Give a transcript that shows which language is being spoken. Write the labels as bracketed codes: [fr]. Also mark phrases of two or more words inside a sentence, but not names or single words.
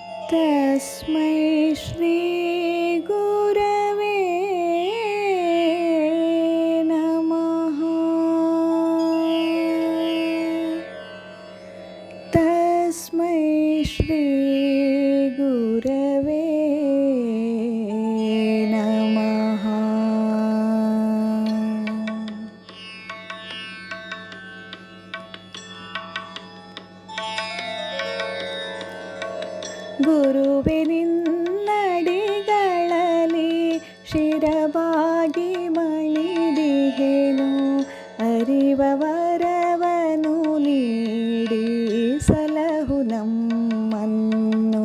[sa] तस्मै श्री गुरवे नमः। तस्मै श्री गुरवे नमः। [kn] ಗುರುವೆ ನಿನ್ನಡಿಗಳಲ್ಲಿ ಶಿರಬಾಗಿ ಮಣಿದಿಹೆನು, ಅರಿವ ವರವನು ನೀಡಿ ಸಲಹು ನಮ್ಮನ್ನು.